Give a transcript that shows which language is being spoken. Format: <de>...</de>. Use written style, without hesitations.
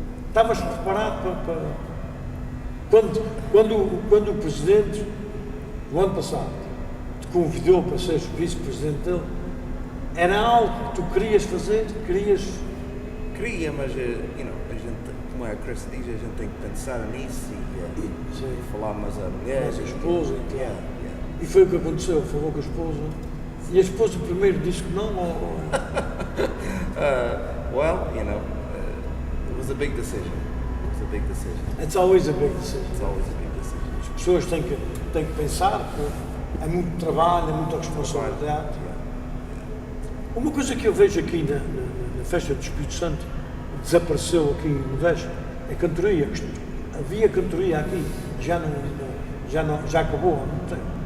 <pt>Estavas preparado para quando o presidente, no ano passado, te convidou para seres vice-presidente dele, era algo que tu querias fazer? Queria, mas, a gente, como a Chris diz, a gente tem que pensar nisso e falar mais à mulher. Mas a esposa, então.</pt> <en>Yeah.</en> <pt>E foi o que aconteceu, falou com a esposa. E a esposa primeiro disse que não, ou...</pt> <en>Well, it was a big decision. It was a big decision. It's always a big decision. It's always a big decision.</en> <pt>As pessoas têm que pensar, porque é muito trabalho, é muita responsabilidade. Uma coisa que eu vejo aqui na Festa do Espírito Santo, desapareceu aqui em Modesto, é cantoria. Havia cantoria aqui, já acabou há muito tempo.</pt>